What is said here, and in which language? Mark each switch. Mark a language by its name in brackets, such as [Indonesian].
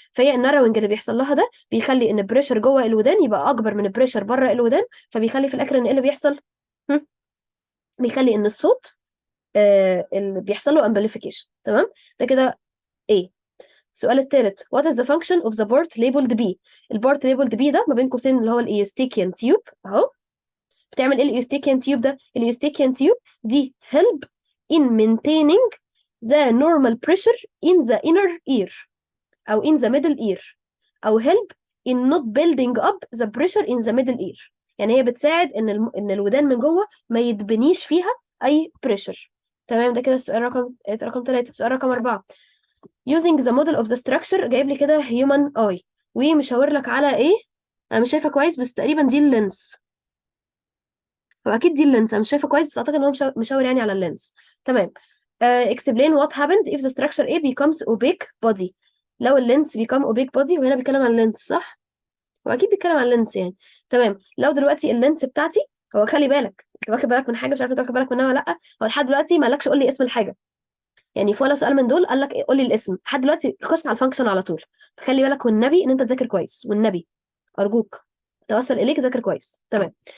[Arabic] فهي الناروينج اللي بيحصل لها ده بيخلي ان البريشر جوه الودان يبقى اكبر من البريشر بره الودان، فبيخلي في الاخر ان ايه اللي بيحصل، هم؟ بيخلي ان الصوت اللي بيحصل له امبليفيكيشن. تمام. ده كده ايه. السؤال الثالث [English] what is the function of the port labeled B. [Arabic] البارت labeled B ده ما بين قوسين اللي هو الايوستيكيان تيوب اهو. بتعمل ايه الايوستيكيان تيوب ده؟ الايوستيكيان تيوب دي [English] help in maintaining the normal pressure in the inner ear او in the middle ear، او help in not building up the pressure in the middle ear. [Arabic] يعني هي بتساعد ان ان الودان من جوه ما يتبنيش فيها اي pressure. تمام. ده كده السؤال رقم 3. السؤال رقم 4 [English] using the model of the structure [Arabic] جايب لي كده [English] human eye [Arabic] ومشاور لك على ايه. انا مش شايفه كويس بس تقريبا دي اللينس، هو اكيد دي اللينس، انا مش شايفه كويس بس اعتقد ان هو مشاور يعني على اللينس. تمام. [English] explain what happens if the structure A becomes opaque body. [Arabic] لو اللينس [English] become opaque body، [Arabic] وهنا بيتكلم عن اللينس صح؟ هو اكيد بيتكلم عن اللينس يعني. تمام. لو دلوقتي اللينس بتاعتي، هو خلي بالك انت واخد بالك من حاجه مش عارفه انت واخد بالك منها ولا لا. هو لحد دلوقتي ما قالكش قول لي اسم الحاجه، يعني في ولا سؤال من دول قال لك قول لي الاسم. لحد دلوقتي خش على الفانكشن على طول. فخلي بالك والنبي ان انت تذاكر كويس، والنبي ارجوك توصل اليك ذاكر كويس. تمام.